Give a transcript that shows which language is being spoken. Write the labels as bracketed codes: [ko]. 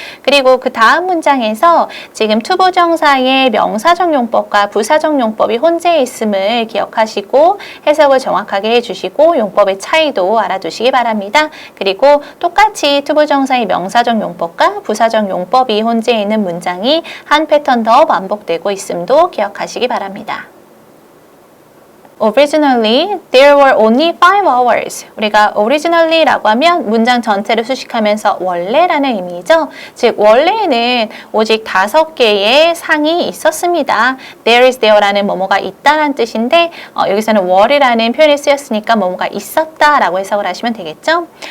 [ko] 그리고 그 다음 문장에서 지금 투부정사의 명사적 용법과 부사적 용법이 혼재해 있음을 기억하시고 해석을 정확하게 해주시고 용법의 차이도 알아두시기 바랍니다. 그리고 똑같이 투부정사의 명사적 용법과 부사적 용법이 혼재해 있는 문장이 한 패턴 더 반복되고 있음도 기억하시기 바랍니다. [en] Originally, there were only 5 hours. [ko] 우리가 originally라고 하면 문장 전체를 수식하면서 원래라는 의미죠. 즉, 원래에는 오직 5개의 상이 있었습니다. There is there라는 뭐뭐가 있다라는 뜻인데 여기서는 were이라는 표현이 쓰였으니까 뭐뭐가 있었다라고 해석을 하시면 되겠죠.